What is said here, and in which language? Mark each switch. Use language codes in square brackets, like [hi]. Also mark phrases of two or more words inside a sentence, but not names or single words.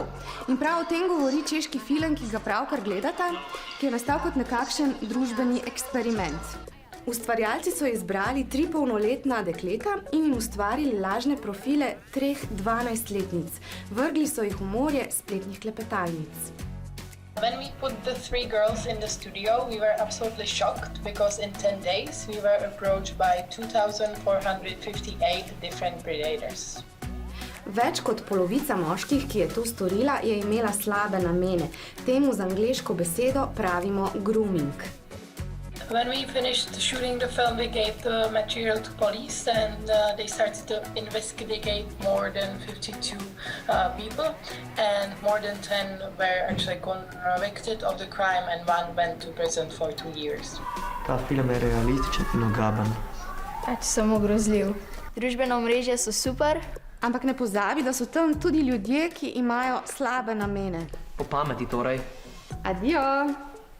[sl] In prav o tem govori češki film, ki ga pravkar gledata, ki je nastal kot nekakšen družbeni eksperiment. Ustvarjalci so izbrali 3 polnoletna dekleta in jim ustvarili lažne profile 3 12-letnic. Vrgli so jih v morje spletnih klepetalnic. [en] When we put the 3 girls in the studio, we were absolutely shocked because in 10 days we were approached by 2,458 different predators. [sl] Več kot polovica moških, ki je to storila, je imela slabe namene. Temu z angleško besedo pravimo grooming. [en] When we finished shooting the film, we gave the material to police and they started to investigate more than 52 people and more than 10 were actually convicted of the crime and 1 went to prison for 2 years. [sl] Ta film je realističen in ogaben. Samo grozljiv. Družbena omrežja so super. Ampak ne pozabi, da so tam tudi ljudje, ki imajo slabe namene. Po pameti torej. Adijo!